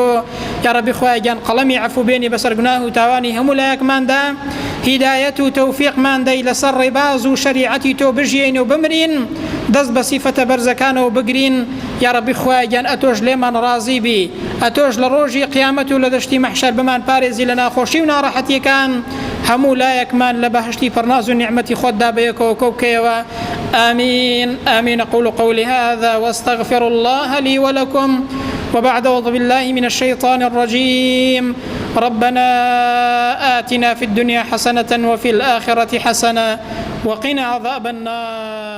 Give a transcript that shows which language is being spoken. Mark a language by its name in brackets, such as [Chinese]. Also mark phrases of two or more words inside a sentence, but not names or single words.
[Arabic] یا ڕەبی [Central Kurdish] خوایە گیان قەڵەمی عەفو بێنی بەسەر گوناه و تاوانی هەموو لایەکماندا، هیدایەت و تەوفیقمان دەی لەسەر ڕێباز و شەریعەتی تۆ بژیین و بمرین، دەست بە سیفەتە بەرزەکانەوە بگرین. [Arabic] یا ڕەبی [Central Kurdish] خوایە گیان ئەتۆش لێمان ڕازی بی، ئەتۆش لە ڕۆژی قیامەت و لە دەشتی مەحشەر بمان پارێزی لە ناخۆشی و ناڕەحەتیەکان، هەموو لایەکمان لە بەهەشتی پڕناز و نیعمەتی خۆتدا بەیەکەوە کۆبکەیەوە. [Arabic] آمين آمين. أقول قولي هذا واستغفر الله لي ولكم، وبعد أعوذ بالله من الشيطان الرجيم. ربنا آتنا في الدنيا حسنة وفي الآخرة حسنة وقنا عذاب النار.